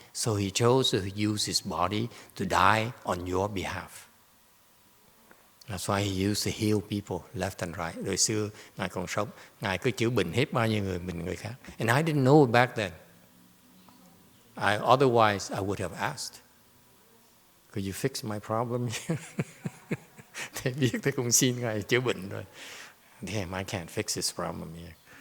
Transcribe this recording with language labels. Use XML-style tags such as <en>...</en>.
<en>So he chose to use his body to die on your behalf. That's why he used to heal people left and right.</en> <vi>Đời xưa Ngài còn sống, Ngài cứ chữa bệnh hết bao nhiêu người khác.</vi> <en>And I didn't know back then. Otherwise I would have asked, could you fix my problem here?</en> <vi>Thầy biết thầy cũng xin Ngài chữa bệnh rồi.</vi> <en>Damn, I can't fix this problem here.</en>